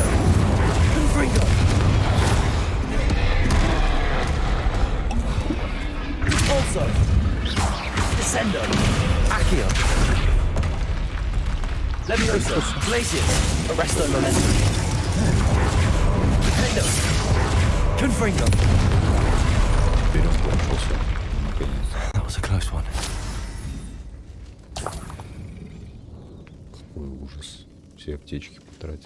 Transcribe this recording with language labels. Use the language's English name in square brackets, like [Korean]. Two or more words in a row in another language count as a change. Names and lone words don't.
[English] Confringo. Repulso. Descendo. Accio. Levioso. Glacius. Arresto momentum. Defendo. Confringo. [Russian] Вперед кончился. Наконец. [English] That was a close one. [Russian] Какой ужас. Все аптечки потратил.